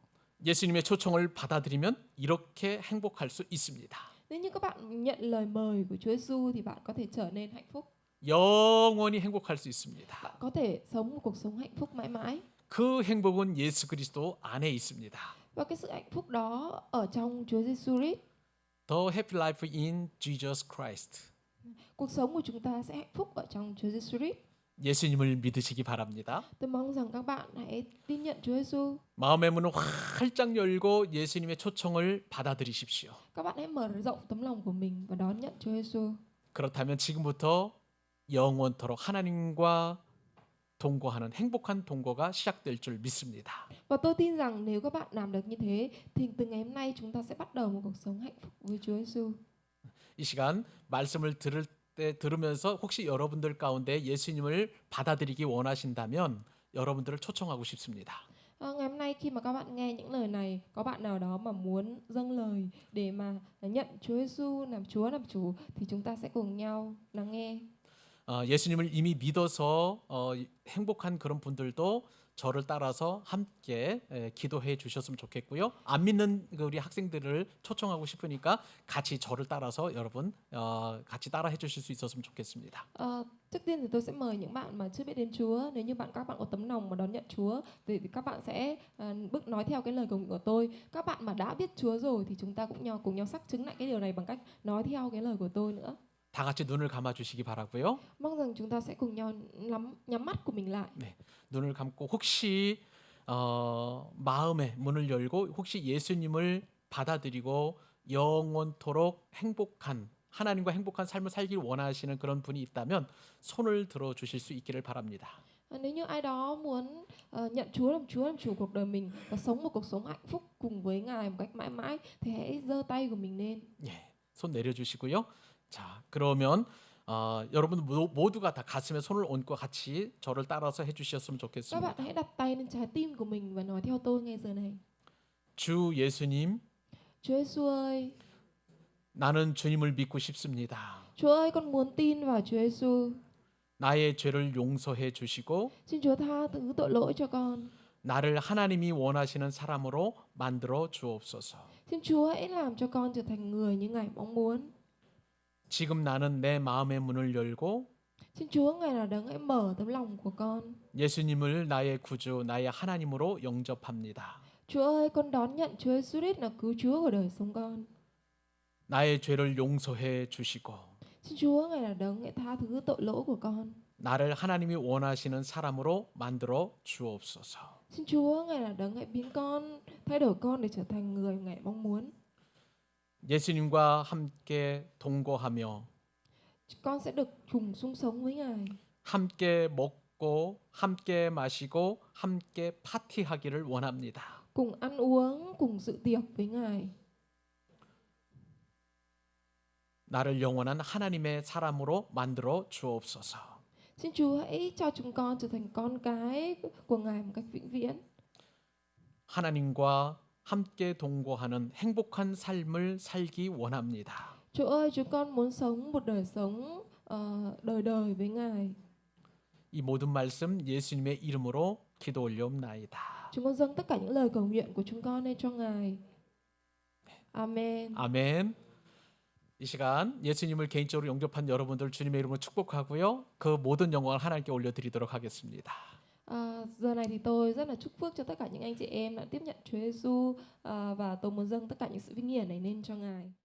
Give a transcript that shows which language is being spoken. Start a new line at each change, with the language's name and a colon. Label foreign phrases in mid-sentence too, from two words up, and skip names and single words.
Korean: 예수님의 초청을 받아들이면 이렇게 행복할 수 있습니다.
Vietnamese: Nếu như các bạn nhận lời mời của Chúa Giêsu thì bạn có thể trở nên hạnh phúc.
Korean: 영원히 행복할 수 있습니다.
Vietnamese: Bạn có thể sống một cuộc sống hạnh phúc mãi mãi.
Korean: 그 행복은 예수 그리스도 안에 있습니다.
Vietnamese: Và cái sự hạnh phúc đó ở trong Chúa Giêsu Christ.
English: The happy life in Jesus Christ.
Vietnamese: Cuộc sống của chúng ta sẽ hạnh phúc ở trong Chúa Giêsu Christ.
Korean: 예수님을 믿으시기 바랍니다.
Vietnamese: Tôi mong rằng các bạn hãy tin nhận Chúa Giêsu.
Korean: 마음의 문을 활짝 열고 예수님의 초청을 받아들이십시오.
Vietnamese: Các bạn hãy mở rộng tấm lòng của mình và đón nhận Chúa Giêsu.
Korean: 그렇다면 지금부터 영원토록 하나님과 동거하는 행복한 동거가 시작될 줄 믿습니다.
Vietnamese: Và tôi tin rằng nếu các bạn làm được như thế thì từ ngày hôm nay chúng ta sẽ bắt đầu một cuộc sống hạnh phúc với Chúa Giêsu.
Korean: 이 시간 말씀을 들으면서 혹시 여러분들 가운데 예수님을 받아들이기 원하신다면 여러분들을 초청하고 싶습니다.
Vietnamese: Ngày hôm nay khi mà các bạn nghe những lời này, có bạn nào đó mà muốn dâng lời để mà nhận Chúa Giêsu làm Chúa làm chủ thì chúng ta sẽ cùng nhau lắng nghe.
Korean: 예수님을 이미 믿어서 행복한 그런 분들도 저를 따라서 함께 기도해 주셨으면 좋겠고요. 안 믿는 우리 학생들을 초청하고 싶으니까 같이 저를 따라서 여러분 같이 따라 해주실 수 있었으면 좋겠습니다.
Vietnamese: Trước tiên thì tôi sẽ mời những bạn mà chưa biết đến Chúa, nếu như các bạn có tấm lòng mà đón nhận Chúa thì các bạn sẽ bước nói theo cái lời cầu nguyện của tôi. Các bạn mà đã biết Chúa rồi thì chúng ta cũng cùng nhau xác chứng lại cái điều này bằng cách nói theo cái lời của tôi nữa.
Korean: 다 같이 눈을 감아 주시기 바라고요.
Vietnamese: Mong rằng chúng ta sẽ cùng nhau nhắm mắt của mình lại.
Korean: 네, 눈을 감고 혹시 마음의 문을 열고 혹시 예수님을 받아들이고 영원토록 행복한 하나님과 행복한 삶을 살길 원하시는 그런 분이 있다면 손을 들어 주실 수 있기를 바랍니다.
Vietnamese: Nếu như ai đó muốn nhận Chúa làm chủ cuộc đời mình và sống một cuộc sống hạnh phúc cùng với Ngài một cách mãi mãi thì hãy giơ tay của mình lên.
Korean: 예, 손 내려주시고요. 자, 그러면 여러분 모두가 다 가슴에 손을 얹고 같이 저를 따라서 해주셨으면
Vietnamese: Các
Korean: 좋겠습니다.
Vietnamese: bạn hãy đặt tay lên trái tim của mình và nói theo tôi ngay giờ này.
Korean: 주 예수님,
Vietnamese: Chúa Giêsu ơi,
Korean: 나는 주님을 믿고 싶습니다.
Vietnamese: Chúa ơi, con muốn tin vào Chúa Giêsu.
Korean: 나의 죄를 용서해 주시고
Vietnamese: Xin Chúa tha thứ tội lỗi cho con.
Korean: 나를 하나님이 원하시는 사람으로 만들어 주옵소서.
Vietnamese: Xin Chúa hãy làm cho con trở thành người như Ngài mong muốn.
Korean: 지금 나는 내 마음의 문을 열고
Vietnamese: Xin Chúa Ngài là đấng hãy mở tấm lòng của con.
Korean: 예수님을 나의 구주, 나의 하나님으로 영접합니다.
Vietnamese: Chúa ơi, con đón nhận Chúa Giêsu Christ là cứu Chúa của đời sống con.
Korean: 나의 죄를 용서해 주시고
Vietnamese: Xin Chúa Ngài là đấng hãy tha thứ tội lỗi của con.
Korean: 나를 하나님이 원하시는 사람으로 만들어 주옵소서.
Vietnamese: Xin Chúa Ngài là đấng hãy biến con, thay đổi con để trở thành người Ngài mong muốn.
Korean: 예수님과 함께 동거하며
Vietnamese: con sẽ được cùng chung sống với Ngài,
Korean: 함께 먹고 함께 마시고 함께 파티하기를 원합니다.
Vietnamese: cùng ăn uống, cùng dự tiệc với Ngài.
Korean: 나를 영원한 하나님의 사람으로 만들어 주옵소서.
Vietnamese: Xin Chúa hãy cho chúng con trở thành con cái của Ngài một cách vĩnh viễn.
Korean: 하나님과 함께 동거하는 행복한 삶을 살기 원합니다.
Vietnamese: Chúa ơi, chúng con muốn sống một đời sống đời đời với Ngài.
Korean: 이 모든 말씀 예수님의 이름으로 기도 올려옵나이다.
Vietnamese: Chúng con dâng tất cả những lời cầu nguyện của chúng con lên cho Ngài. Amen.
Korean: 아멘. 이 시간 예수님을 개인적으로 영접한 여러분들 주님의 이름으로 축복하고요. 그 모든 영광을 하나님께 올려드리도록 하겠습니다.
Vietnamese: Giờ này thì tôi rất là chúc phước cho tất cả những anh chị em đã tiếp nhận Chúa Giêsu và tôi muốn dâng tất cả những sự vinh hiển này lên cho Ngài.